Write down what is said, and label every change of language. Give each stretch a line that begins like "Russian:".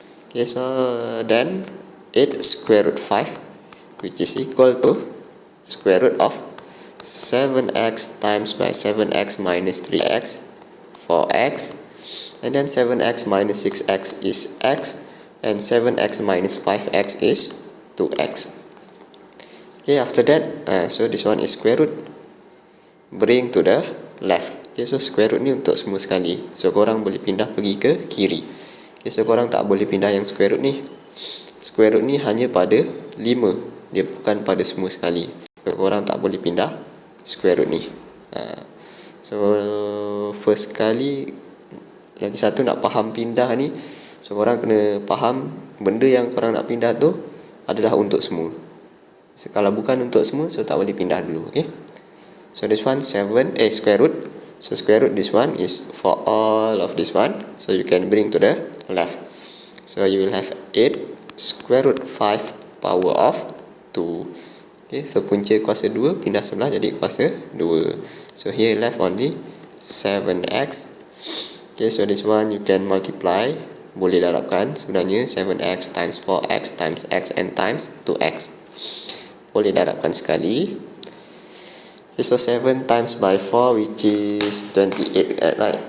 English: Okay, so then 8 square root 5, which is equal to square root of 7x times by 7x minus 3x, 4x, and then 7x minus 6x is x, and 7x minus 5x is 2x. Okay, after that, so this one is square root, bring to the left.
Malay: Okay, so square root ni untuk semua sekali, so korang boleh pindah pergi ke kiri. Okay, so korang tak boleh pindah yang square root ni. Square root ni hanya pada 5, dia bukan pada semua sekali. So korang tak boleh pindah square root ni. So first kali, lagi satu nak faham pindah ni, so korang kena faham benda yang korang nak pindah tu adalah untuk semua. So, kalau bukan untuk semua, so tak boleh pindah dulu.
English: Okay, so this one 7 square root. So square root this one is for all of this one, so you can bring to the left. So you will have 8 square root 5 power of 2.
Malay: Okay, so punca kuasa 2 pindah sebelah jadi kuasa 2.
English: So here left only 7x. Okay, so this one you can multiply.
Malay: Boleh darabkan sebenarnya
English: 7x times 4x times x and times 2x.
Malay: Boleh darabkan sekali.
English: Okay, so 7 times by 4, which is 28, right?